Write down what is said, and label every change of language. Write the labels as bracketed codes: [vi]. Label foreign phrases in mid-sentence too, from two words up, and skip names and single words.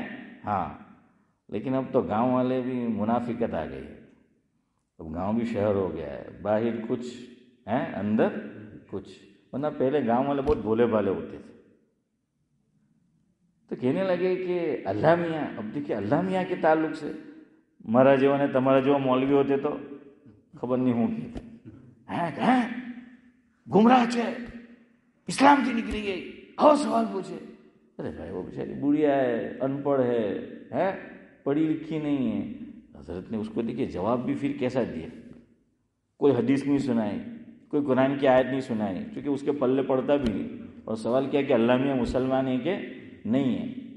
[ur] ہاں لیکن اب تو گاؤں والے بھی منافقت آ گئی ہے. اب گاؤں بھی شہر ہو گیا ہے، باہر کچھ ہیں اندر کچھ. ورنہ پہلے گاؤں والے بہت بولے بھالے ہوتے تھے. تو کہنے لگے کہ اللہ میاں، اب دیکھیے اللہ میاں کے تعلق سے [gu] મારા જેવા ને તમારા જેવા મૌલવી હોતે તો ખબર નહીં હું કહેતા ગુમરાહ છે, ઇસ્લામથી નીકળી ગઈ, આવો સવાલ પૂછે. [ur] ارے بھائی وہ بیچاری بڑھیا ہے، ان پڑھ ہے، پڑھی لکھی نہیں ہے۔ حضرت نے اس کو دیکھیے جواب بھی پھر کیسا دیا، کوئی حدیث نہیں سنائی، کوئی قرآن کی آیت نہیں سنائی، کیونکہ اس کے پلے پڑتا بھی نہیں، اور سوال کیا کہ اللہ میاں مسلمان ہے کہ نہیں ہے؟